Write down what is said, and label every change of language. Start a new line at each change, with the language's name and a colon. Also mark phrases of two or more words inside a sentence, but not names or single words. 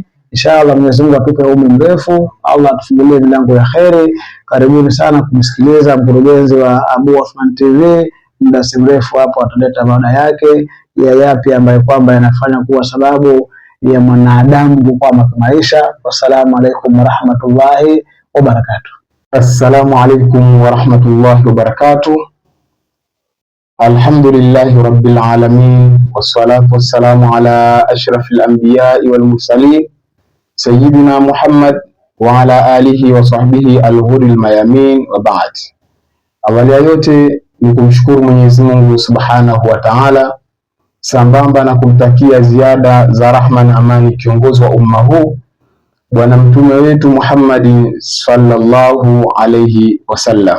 Swahili: Inshallah Mwenyezi Mungu atupe umri mrefu, Allah atufungulie milango ya kheri. Karibuni sana kumsikiliza mkurugenzi wa Abu Othman TV. Muda si mrefu hapo ataleta mada yake ya yapi ambayo kwamba yanafanya kuwa sababu ya mwanadamu kukwama kimaisha.
Arabic: والسلام عليكم ورحمة الله وبركاته. السلام عليكم ورحمة الله وبركاته. الحمد لله رب العالمين، والصلاة والسلام على أشرف الأنبياء والمرسلين سيدنا محمد وعلى آله وصحبه الغر الميامين، وبعد.
Swahili: Awali ya yote ni kumshukuru Mwenyezi Mungu
Arabic: سبحانه وتعالى
Swahili: sambamba na kumtakia ziada za rahma na amani kiongozi wa umma huu Bwana Mtume wetu Muhammad
Arabic: صلى الله عليه وسلم.